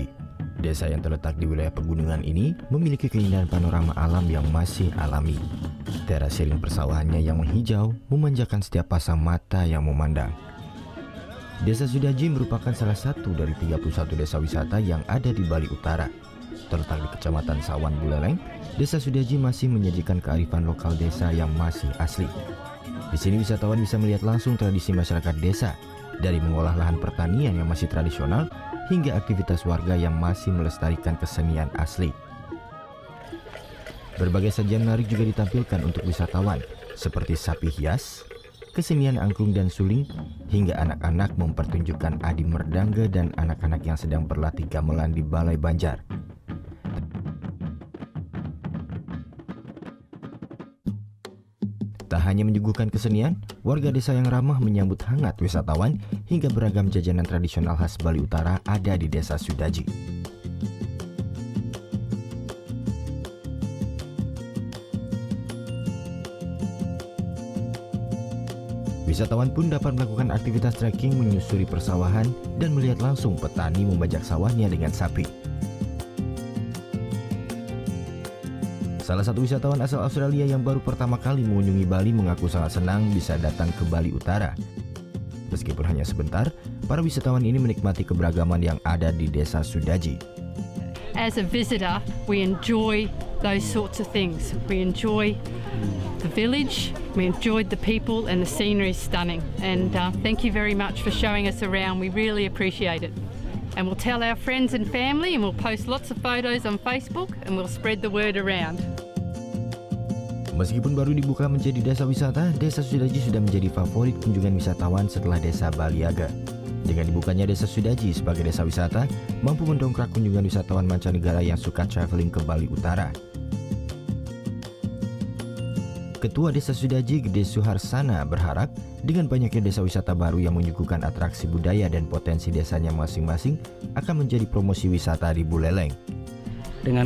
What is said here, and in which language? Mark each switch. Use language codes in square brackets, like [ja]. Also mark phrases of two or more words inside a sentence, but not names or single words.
[id] Desa yang terletak di wilayah pegunungan ini memiliki keindahan panorama alam yang masih alami. Teras sering persawahannya yang menghijau memanjakan setiap pasang mata yang memandang. Desa Sudaji merupakan salah satu dari 31 desa wisata yang ada di Bali Utara. Terletak di Kecamatan Sawan Buleleng, Desa Sudaji masih menyajikan kearifan lokal desa yang masih asli. Di sini wisatawan bisa melihat langsung tradisi masyarakat desa, dari mengolah lahan pertanian yang masih tradisional hingga aktivitas warga yang masih melestarikan kesenian asli. Berbagai sajian menarik juga ditampilkan untuk wisatawan, seperti sapi hias, kesenian angklung dan suling, hingga anak-anak mempertunjukkan adi merdangga dan anak-anak yang sedang berlatih gamelan di Balai Banjar. Tak hanya menyuguhkan kesenian, warga desa yang ramah menyambut hangat wisatawan hingga beragam jajanan tradisional khas Bali Utara ada di Desa Sudaji. Wisatawan pun dapat melakukan aktivitas trekking menyusuri persawahan dan melihat langsung petani membajak sawahnya dengan sapi. Salah satu wisatawan asal Australia yang baru pertama kali mengunjungi Bali mengaku sangat senang bisa datang ke Bali Utara. Meskipun hanya sebentar, para wisatawan ini menikmati keberagaman yang ada di Desa Sudaji. [en] As a visitor, we enjoy those sorts of things. We enjoy the village, we enjoyed the people, and the scenery is stunning. And thank you very much for showing us around. We really appreciate it. And we'll tell our friends and family, and we'll post lots of photos on Facebook, and we'll spread the word around. [id] Meskipun baru dibuka menjadi desa wisata, Desa Sudaji sudah menjadi favorit kunjungan wisatawan setelah Desa Baliaga. Dengan dibukanya Desa Sudaji sebagai desa wisata, mampu mendongkrak kunjungan wisatawan mancanegara yang suka traveling ke Bali Utara. Ketua Desa Sudaji Gede Suharsana berharap dengan banyaknya desa wisata baru yang menyuguhkan atraksi budaya dan potensi desanya masing-masing akan menjadi promosi wisata di Buleleng.